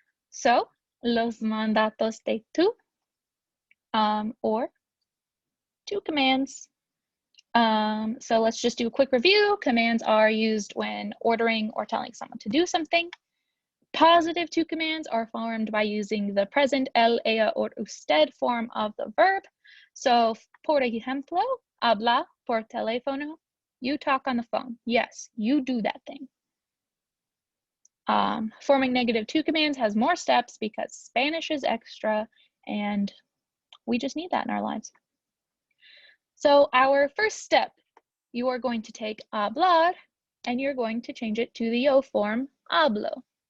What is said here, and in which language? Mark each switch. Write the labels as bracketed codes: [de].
[en] So, [es] los mandatos de tú, [en] or two commands. So let's just do a quick review. Commands are used when ordering or telling someone to do something. Positive two commands are formed by using the present él, ella, or usted form of the verb. [es] So, por ejemplo, habla por teléfono. [en] You talk on the phone. Yes, you do that thing. Forming negative two commands has more steps because Spanish is extra and we just need that in our lives. So our first step, you are going to take hablar and you're going to change it to the yo form, hablo.